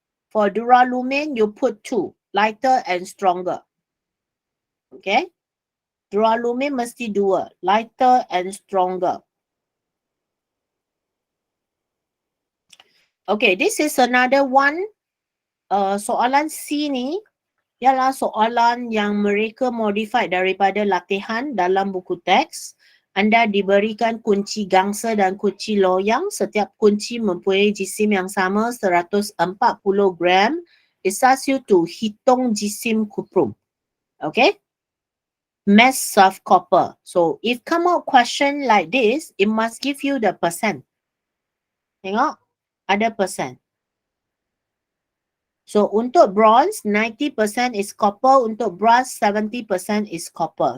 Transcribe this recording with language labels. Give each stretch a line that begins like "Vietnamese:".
English: For duralumin, you put 2. Lighter and stronger. Okay? Duralumin mesti 2. Lighter and stronger. Okay, this is another one.
Malay: Soalan C ni, ialah soalan yang mereka modify daripada latihan dalam buku teks. Anda diberikan kunci gangsa dan kunci loyang. Setiap kunci mempunyai jisim yang sama 140 gram.
English: It's asked you to
Malay: hitung jisim kuprum.
English: Okay? Mass of copper. So if come out question like this, it must give you the percent.
Malay: Tengok, ada percent.
English: So untuk bronze, 90% is copper. Untuk brass, 70% is copper.